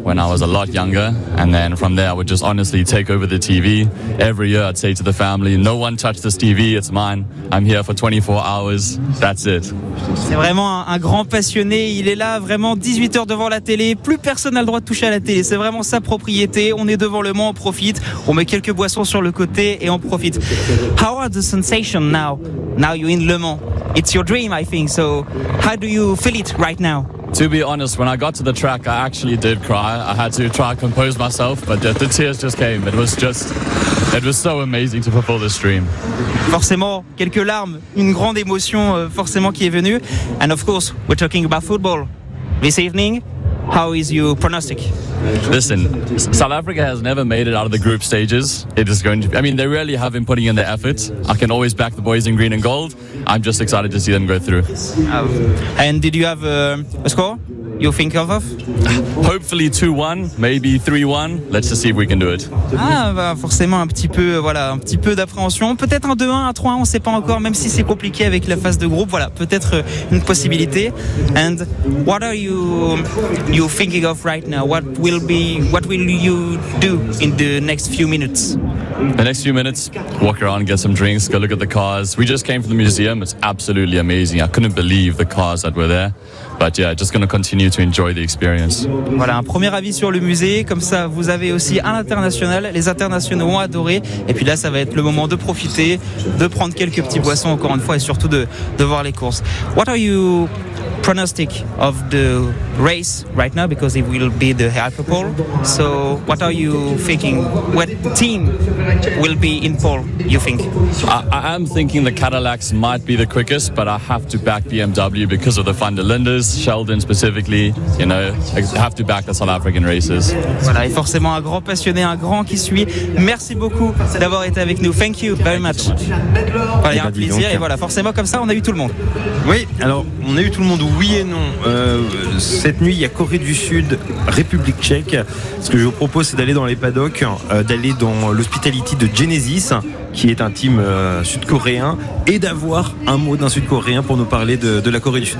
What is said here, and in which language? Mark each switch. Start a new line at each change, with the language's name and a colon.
English: when I was a lot younger, and then from there I would just honestly take over the TV. Every year I'd say to the family, no one touch this TV, it's mine. I'm here for 24 hours, that's it.
French: C'est vraiment un grand passionné, il est là vraiment 18 heures devant la télé, plus personne n'a le droit de toucher à la télé, c'est vraiment sa propriété, on est devant le Mans, on profite, on met quelques boissons sur le côté et on profite.
English: How are the sensations now? Now you're in Le Mans. It's your dream, I think, so how do you feel it right now? To be honest, when I got to the track, I actually did cry. I had to try to compose myself, but the tears just came. It was so amazing to fulfill this dream.
French: Forcément, quelques larmes, une grande émotion forcément qui est venue.
English: And of course, we're talking about football this evening. How is your pronostic? Listen, South Africa has never made it out of the group stages. It is going to be, I mean, they really have been putting in the effort. I can always back the boys in green and gold. I'm just excited to see them go through. And did you have a score you think of? Hopefully 2-1, maybe 3-1. Let's just see if we can do it.
French: Ah, bah forcément un petit peu d'appréhension. Peut-être un 2-1, un 3-1, on ne sait pas encore, même si c'est compliqué avec la phase de groupe. Voilà, peut-être une possibilité.
English: And what are you thinking of right now? What will you do in the next few minutes? The next few minutes, walk around, get some drinks, go look at the cars. We just came from the museum. It's absolutely amazing. I couldn't believe the cars that were there. But yeah, just going to continue to enjoy the experience.
French: Voilà, un premier avis sur le musée. Comme ça, vous avez aussi un international. Les internationaux ont adoré. Et puis là, ça va être le moment de profiter, de prendre quelques petits boissons encore une fois et surtout de voir les courses.
English: What are you pronostic of the race right now? Because it will be the Hyperpole. So what are you thinking? What team will be in pole, you think? I am thinking the Cadillacs might be the quickest, but I have to back BMW because of the Van der Lindes, Sheldon specifically. You know, I have to back the South African races.
French: Voilà, et forcément un grand passionné, un grand qui suit. Merci beaucoup d'avoir été avec nous.
English: Thank you very much.
French: Voilà, un plaisir. Et voilà, forcément comme ça, on a eu tout le monde. Oui, alors on a eu tout le monde. Oui et non. Cette nuit, il y a Corée du Sud, République Tchèque. Ce que je vous propose, c'est d'aller dans les paddocks, d'aller dans l'hospitality de Genesis, qui est un team sud-coréen, et d'avoir un mot d'un sud-coréen pour nous parler de la Corée du Sud.